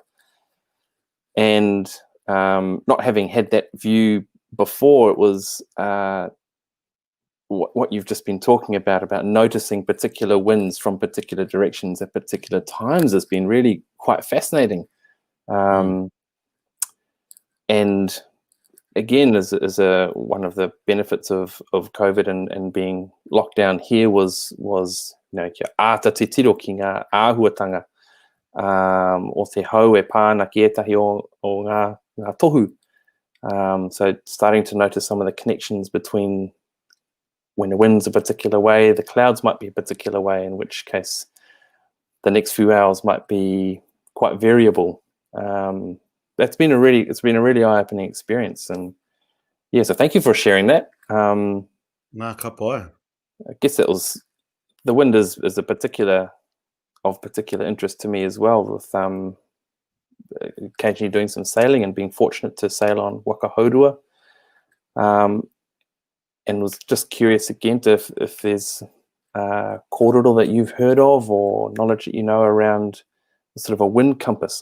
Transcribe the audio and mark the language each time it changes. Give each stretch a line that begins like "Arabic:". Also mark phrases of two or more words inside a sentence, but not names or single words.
English: And not having had that view before, it was what you've just been talking about noticing particular winds from particular directions at particular times has been really quite fascinating. And again, as one of the benefits of COVID and being locked down here was
Māori: kia ata te tiro ki ngā āhuatanga o te hau e pāna ki etahi o ngā tohu.
English: So starting to notice some of the connections between when the wind's a particular way, the clouds might be a particular way, in which case the next few hours might be quite variable. It's been a really eye-opening experience, and yeah, so thank you for sharing that.
Māori: Nā ka pai.
English: I guess that was the wind is a particular interest to me as well, with occasionally doing some sailing and being fortunate to sail on Waka Haurua. And was just curious again if there's kōrero that you've heard of or knowledge that you know around sort of a wind compass.